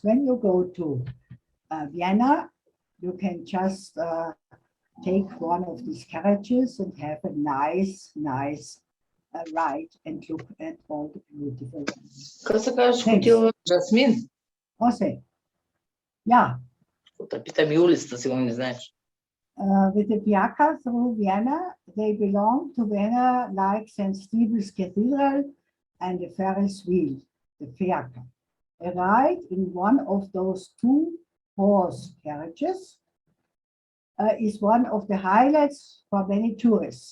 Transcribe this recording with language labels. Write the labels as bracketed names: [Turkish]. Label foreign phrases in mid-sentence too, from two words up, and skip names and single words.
[English] When you go to Vienna, you can just take one of these carriages and have a nice ride and look at all the beautiful things. Jasmin. Jose. Yeah. [Croatian] Pitaj mi ulicu, sigurno ne znaš. [English] With the fiacre through Vienna, they belong to Vienna like St. Stephen's Cathedral and the Ferris wheel, the fiacre. A ride in one of those two-horse carriages is one of the highlights for many tourists.